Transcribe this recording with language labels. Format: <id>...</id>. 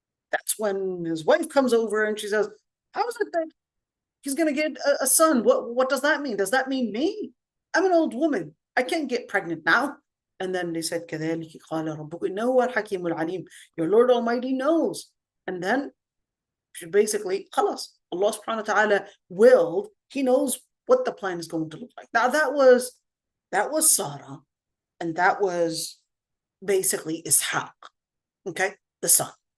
<en>That's when his wife comes over and she says, how is it that he's going to get a son? What does that mean? Does that mean me? I'm an old woman. I can't get pregnant now. And then they said,</en> <ar>كذلك قال ربك إنه هو الحكيم العليم.</ar> <en>Your Lord Almighty knows. And then she basically, خلاص, Allah subhanahu wa ta'ala willed, he knows what the plan is going to look like. Now that was Sarah, and that was basically Ishaq, okay, the son.</en>